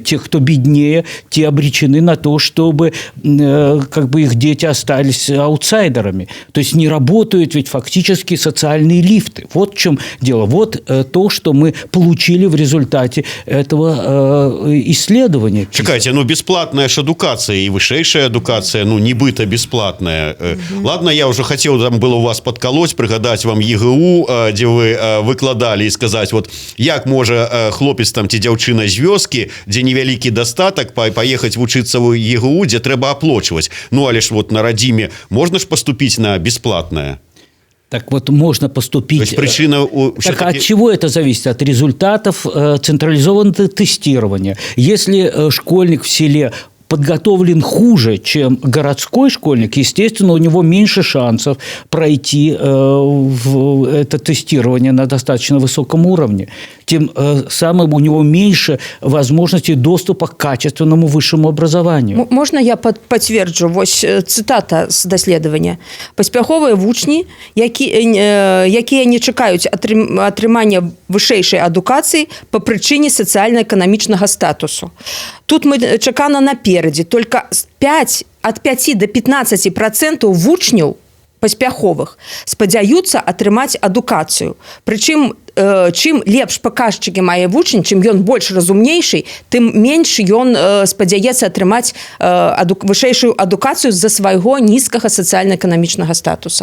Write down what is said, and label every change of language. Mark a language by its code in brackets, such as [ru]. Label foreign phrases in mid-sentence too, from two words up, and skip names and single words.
[ru] Те, кто беднее, те обречены на то, чтобы их дети остались аутсайдерами. То есть не работают ведь фактически социальные лифты. Вот в чем дело. Вот то, что мы получили в результате этого исследования. [be] Чекайте, бесплатная ж адукация и вышэйшая адукация, нібыта бесплатная. [ru] Ладно, я уже хотел там было у вас подколоть, [be] пригадать вам ЕГУ, где вы выкладалі і сказаць, вот як можа хлопец там ці дзяўчына з вёскі, дзе невялікі дастатак, паехаць вучыцца ў ЕГУ, дзе трэба аплочваць. Але ж вот на радзіме можна ж паступіць на бесплатное? [ru] Так вот, можно поступить. То есть причина... Так от чего это зависит? От результатов централизованного тестирования. Если школьник в селе подготовлен хуже, чем городской школьник, естественно, у него меньше шансов пройти это тестирование на достаточно высоком уровне. Тем самым у него меньше возможностей доступа к качественному высшему образованию. Можно я подтверджу? [be] Вось цитата з даследавання. Паспяховыя вучні, якія не чакаюць атрымання вышэйшай адукацыі па прычыне сацыяльна-эканамічнага статусу. Тут мы чакана наперадзе. [ru] Только от [be] 5 до 15% вучняў паспяховых спадзяюцца атрымаць адукацыю. Прычым, чым лепш паказчыкі мае вучань, чым ён больш разумнейшы, тым менш ён спадзяецца атрымаць вышэйшую адукацыю з-за свайго нізкага сацыяльна-эканамічнага статуса.